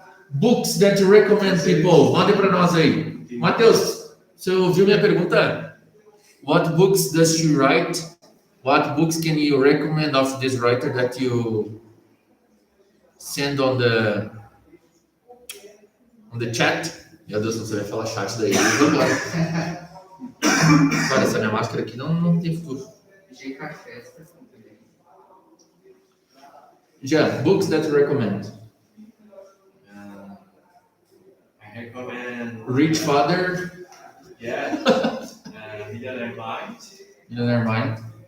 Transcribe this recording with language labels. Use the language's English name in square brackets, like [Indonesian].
[English] Books that you recommend people. [Portuguese] Mande para nós aí. Matheus, você ouviu minha pergunta? [English] What books does she write? What books can you recommend of this writer that you send on the chat. [Portuguese] Meu Deus, não sabia falar chat daí. Olha, essa minha máscara aqui não tem futuro. G Café, também. [English] Jean, books that you recommend. I recommend. Rich Father, Yeah. Millionaire Mind. Millionaire Mind.